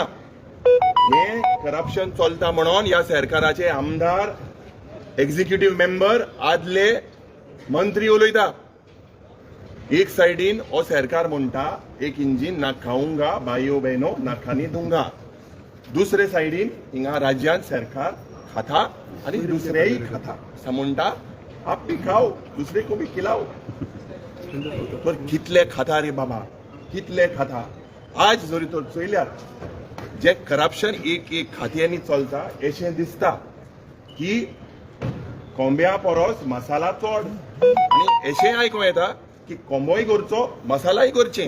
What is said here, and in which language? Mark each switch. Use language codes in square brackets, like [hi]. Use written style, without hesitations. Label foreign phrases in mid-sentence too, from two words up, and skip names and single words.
[kok] हे करप्शन चलता म्हणून ह्या सरकाराचे आमदार, [en] executive member, [kok] आदले मंत्री उलयता. एक सायडीन हो सरकार म्हणटा [hi] एक इंजिन ना खाऊंगा भाईओ बहनो ना खानी दूंगा. [kok] दुसरे सायडीन हिंगा राज्यांत सरकार खाता आणि दुसरेही खाता. असं म्हणटा [hi] आप भी खाओ, दुसरे को भी खिलाओ. [kok] पण कितले खाता रे बाबा, कितले खाता. आज जरी तो चयल्यार जे करप्शन एक एक खात्यांनी चलता अशें दिसता की कोंब्या परस मसाला चड. आनी अशें आयकूं येता की कोंबोय करचो, मसालाय करचें.